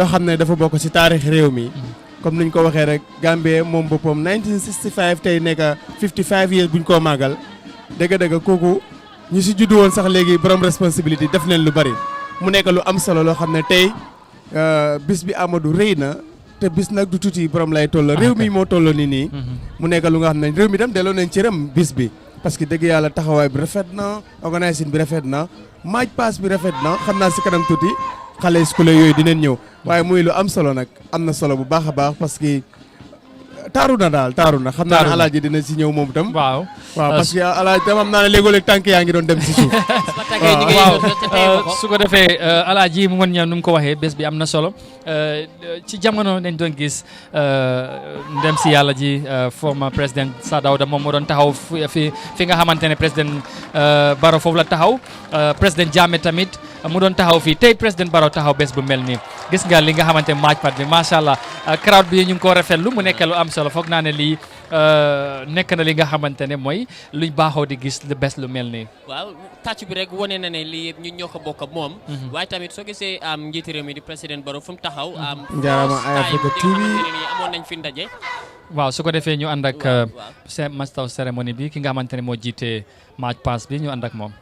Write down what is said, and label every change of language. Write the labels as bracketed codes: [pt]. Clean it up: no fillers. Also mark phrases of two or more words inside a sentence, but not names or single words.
[wo] loo xam ne dafa bokk ci taarix réew mi comme niñ ko waxee rek Gambie moom boppam 1965 tey nekk [en] 55 years [wo] buñ koo màggal dëgg-dëgg kooku ñu si juddu woon sax léegi borom responsabilité def nañ lu bari mu nekk lu am solo loo xam ne tey bis bi Amadou rëy na te bis nag du tuuti borom lay toll réew mi moo toll nii mu nekk lu nga xam ne réew mi tam delloo nañ cëram bis bi parce que dëgg yàlla taxawaay bi rafet na organisation bi rafet na [en] march past [wo] bi rafet na xam naa si kanam tuuti xale scolaire yooyu dinañ ñëw waaye muy lu am solo nag am na solo bu baax a baax parce que taaru na daal taaru na xam naa ne alaaji dina si ñëw moom itam waaw parce que alaaji tam am naa ne léegoo-léeg tànk yaa ngi doon dem si suuf waaw su ko defee alaaji mu mën ñëw nu mu ko waxee bés bi am na solo ci jamono dañ doon gis ndem si yàlla ji former président Sir Dawda moom moo doon taxaw fi nga xamante ne président Barrow foofu la taxaw président Jammeh tamit mu doon taxaw fii tey président Barrow taxaw bés bu mel nii gis nga li nga xamante ne [en] march past [wo] bi [ar] ما شاء الله [wo] crowd bi ñu ngi ko rafetlu mu nekk lu am solo foog naa ne lii nekk na li nga xamante ne mooy luñ baaxoo di gis lu bés lu mel nii. waaw tàcc bi rek wane na ne lii yëpp ñun ñoo ko bokk ak moom. waaye tamit soo gisee njiiti réew mi di président Barrow fu mu taxaw. Njaarama Eye Africa TV amoon nañ fi ndaje. waaw su ko defee ñu ànd ak master cérémonie bi ki nga xamante ne moo jiite [en] march past [wo] bi ñu ànd ak moom.